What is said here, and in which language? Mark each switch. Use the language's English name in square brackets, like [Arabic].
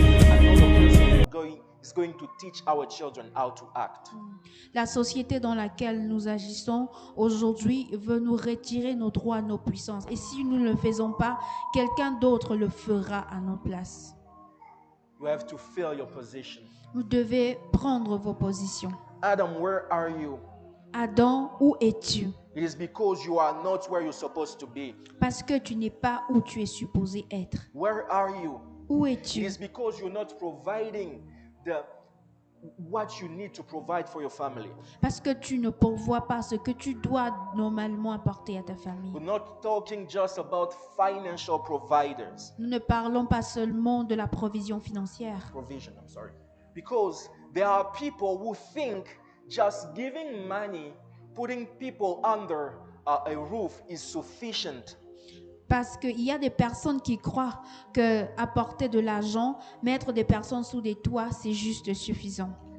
[English] Another person is going to teach our children how to act. [French] La société dans laquelle nous agissons aujourd'hui veut nous retirer nos droits, nos puissances. Et si nous ne le faisons pas, quelqu'un d'autre le fera à notre place. [English] You have to fill your position. [French] Vous devez prendre vos positions. [English] Adam, where are you? [French] Adam, où es-tu? [English] It is because you are not where you're supposed to be. [French] Parce que tu n'es pas où tu es supposé être. [English] Where are you? [French] Où [English] It [French] es-tu? [English] is because you're not providing what you need to provide for your family. [French] Parce que tu ne pourvois pas ce que tu dois normalement apporter à ta famille. [English] We're not talking just about financial providers. [French] Nous ne parlons pas seulement de la provision financière. [English] Provision, I'm sorry. Because there are people who think just giving money, putting people under a roof is sufficient. [French] Parce qu'il y a des personnes qui croient que apporter de l'argent, mettre des personnes sous des toits, c'est juste suffisant.